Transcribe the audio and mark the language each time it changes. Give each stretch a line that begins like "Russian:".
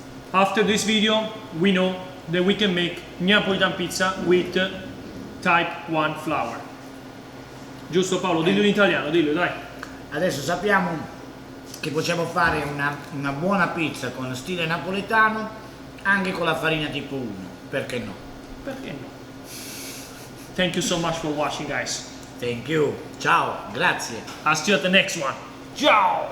English: After this video, we know that we can make Neapolitan pizza with type 1 flour.
Italian: Giusto Paolo? Dillo in italiano, dillo dai. Adesso sappiamo che possiamo fare una buona pizza con stile napoletano anche con la farina tipo 1. Perché no? Perché no?
English: Thank you so much for watching guys. Thank you.
Italian: Ciao, grazie.
English: I'll see you at the next one. Ciao!